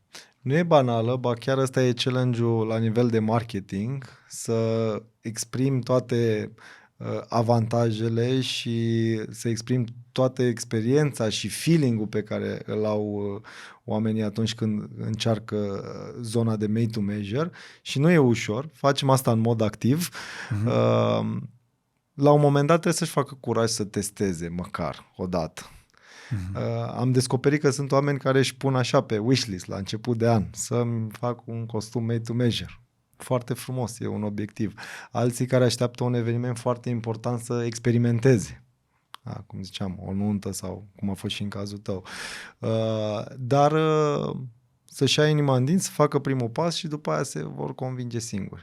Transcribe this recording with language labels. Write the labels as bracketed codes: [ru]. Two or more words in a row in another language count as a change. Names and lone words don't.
[ro] Nu e banală, ba chiar ăsta e challenge-ul la nivel de marketing, să exprim toate avantajele și să exprim toată experiența și feeling-ul pe care îl au oamenii atunci când încearcă zona de [en] made to measure [ro] și nu e ușor, facem asta în mod activ. La un moment dat trebuie să-și facă curaj să testeze măcar o dată. Am descoperit că sunt oameni care își pun așa pe wishlist la început de an să-mi fac un costum [en] made to measure. [ro] Foarte frumos, e un obiectiv. Alții care așteaptă un eveniment foarte important să experimenteze. Cum ziceam, o nuntă sau cum a fost și în cazul tău. Dar să-și ia inima în dinți, să facă primul pas și după aia se vor convinge singuri.